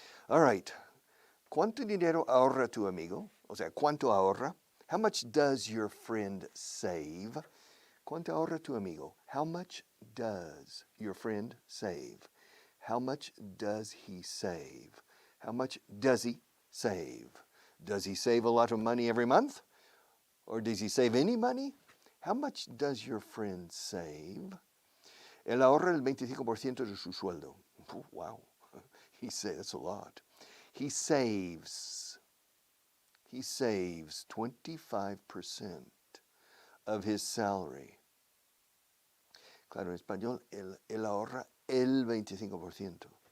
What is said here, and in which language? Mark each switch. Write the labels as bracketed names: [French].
[English] All right, [Spanish] ¿cuánto dinero ahorra tu amigo? O sea, ¿cuánto ahorra? [English] How much does your friend save? [Spanish] ¿Cuánto ahorra tu amigo? [English] How much does your friend save? How much does he save? How much does he save? Does he save a lot of money every month? Or does he save any money? How much does your friend save? [Spanish] Él ahorra el 25% de su sueldo. [English] Wow, that's a lot. He saves 25% of his salary. [Spanish] Claro, en español, él ahorra el 25%.